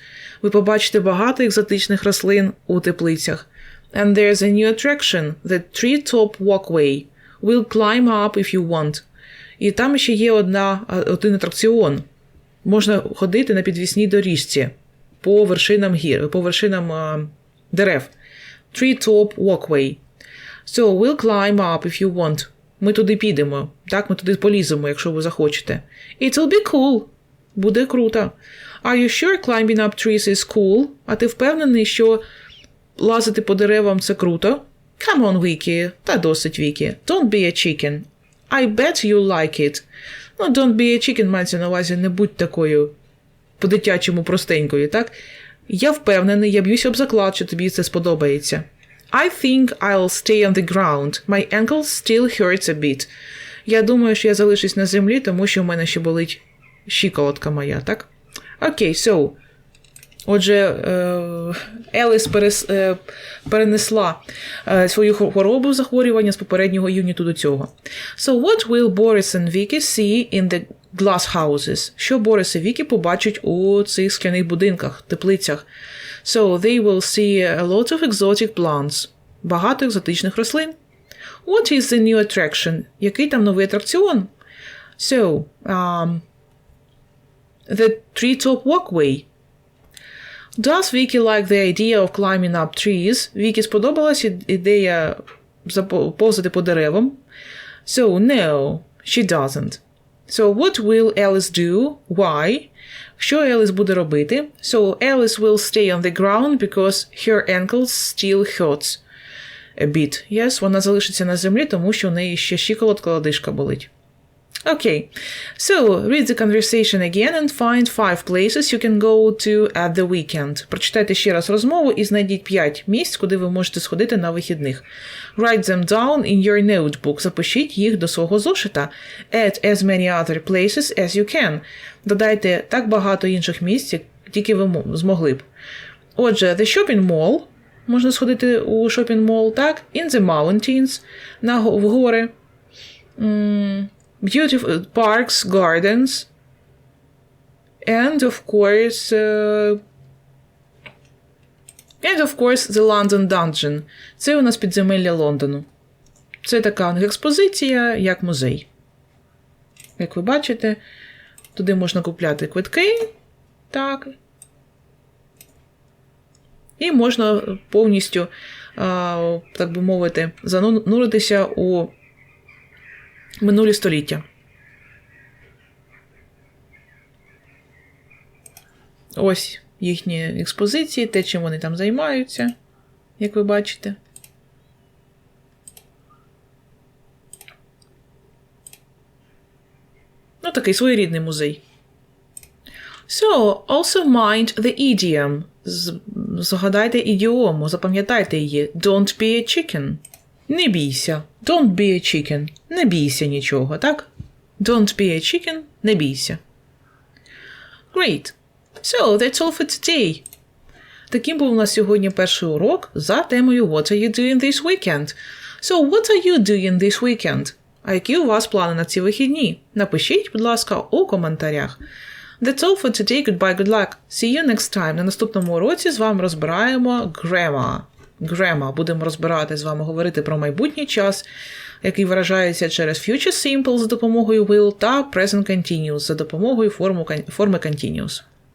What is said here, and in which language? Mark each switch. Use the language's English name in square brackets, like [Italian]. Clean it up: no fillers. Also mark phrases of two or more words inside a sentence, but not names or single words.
[Ukrainian] Ви побачите багато екзотичних рослин у теплицях. [English] And there's a new attraction, the treetop walkway. We'll climb up if you want. [Ukrainian] І там ще є один атракціон. Можна ходити на підвісній доріжці по вершинам гір, по вершинам дерев. [English] Treetop walkway. So, we'll climb up if you want. [Ukrainian] Ми туди підемо. Так, ми туди поліземо, якщо ви захочете. [English] It'll be cool. [Ukrainian] Буде круто. [English] Are you sure climbing up trees is cool? [Ukrainian] А ти впевнений, що лазити по деревам – це круто? [English] Come on, Vicky. [Ukrainian] Та досить, Вікі. [English] Don't be a chicken. I bet you like it. [Ukrainian] Ну, [English] don't be a chicken [Ukrainian] мається на увазі, не будь такою по-дитячому простенькою, так? Я впевнений, я б'юсь об заклад, що тобі це сподобається. [English] I think I'll stay on the ground. My ankle still hurts a bit. [Ukrainian] Я думаю, що я залишусь на землі, тому що в мене ще болить щиколотка моя, так? [English] Окей, so. [Ukrainian] Отже, Еліс перенесла свою хворобу захворювання з попереднього юніту до цього. [English] So what will Boris and Vicky see in the glass houses? [Ukrainian] Що Борис і Вікі побачать у цих скляних будинках, теплицях? [English] So they will see a lot of exotic plants. [Ukrainian] Багато екзотичних рослин. [English] What is the new attraction? [Ukrainian] Який там новий атракціон? [English] So, the treetop walkway. Does Vicky like the idea of climbing up trees? [Ukrainian] Вікі сподобалась ідея повзати по деревам. [English] So, no, she doesn't. So, what will Alice do? Why? [Ukrainian] Що Еліс буде робити? [English] So, Alice will stay on the ground because her ankle still hurts a bit. Yes, [Ukrainian] вона залишиться на землі, тому що у неї ще щиколотка, лодыжка болить. [English] Okay, so read the conversation again and find 5 places you can go to at the weekend. [Ukrainian] Прочитайте ще раз розмову і знайдіть 5 місць, куди ви можете сходити на вихідних. [English] Write them down in your notebook. [Ukrainian] Запишіть їх до свого зошита. [English] Add as many other places as you can. [Ukrainian] Додайте так багато інших місць, як тільки ви змогли б. Отже, [English] the shopping mall. [Ukrainian] Можна сходити у [English] shopping mall, [Ukrainian] так? [English] In the mountains. [Ukrainian] В гори. [English] Beautiful parks, gardens, and of course, the London Dungeon. [Ukrainian] Це у нас підземелля Лондону. Це така експозиція, як музей. Як ви бачите, туди можна купляти квитки, так. І можна повністю, так би мовити, зануритися у минулі століття. Ось їхні експозиції, те, чим вони там займаються, як ви бачите. Ну, такий своєрідний музей. [English] So, also mind the idiom. [Ukrainian] Згадайте ідіому, запам'ятайте її. [English] Don't be a chicken. [Ukrainian] Не бійся. [English] Don't be a chicken. [Ukrainian] Не бійся нічого, так? [English] Don't be a chicken. [Ukrainian] Не бійся. [English] Great. So, that's all for today. [Ukrainian] Таким був у нас сьогодні перший урок за темою [English] What are you doing this weekend? So, what are you doing this weekend? [Ukrainian] А які у вас плани на ці вихідні? Напишіть, будь ласка, у коментарях. [English] That's all for today. Goodbye, good luck. See you next time. [Ukrainian] На наступному уроці з вами розбираємо grammar. Будемо розбирати з вами, говорити про майбутній час, який виражається через [English] future simple [Ukrainian] за допомогою will та [English] present continuous [Ukrainian] за допомогою форми continuous.